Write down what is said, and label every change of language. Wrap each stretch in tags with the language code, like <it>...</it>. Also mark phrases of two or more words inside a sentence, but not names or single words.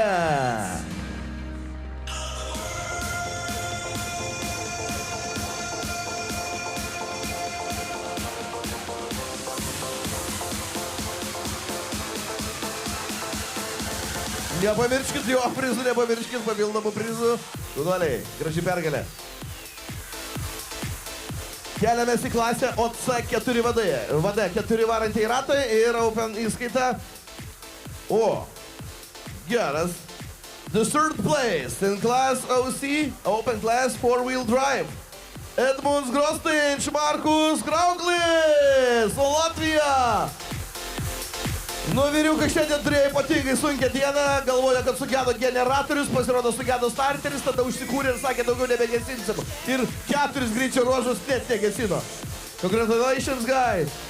<lt>Nepamirškit jo prizų, nepamirškit papildomų prizų. Jaunuoliai, graži pergalė. Keliamės į klasę OC4VD. VD 4 varantieji ratai ir Open įskaita. O, geras.</lt> <en>The third place in class OC, Open Class 4-Wheel Drive. Edmunds Grostinč, Markus Krauklis, Latvija.</en> <lt>Nu, vyriukas šiandien turėjo ypatingai sunkią dieną, galvoja, kad sugedo generatorius, pasirodo sugedo starteris, tada užsikūrė ir sakė, daugiau nebegesinsim. Ir 4 greičio ruožus net negesino.</lt> <en>Congratulations, guys!</en>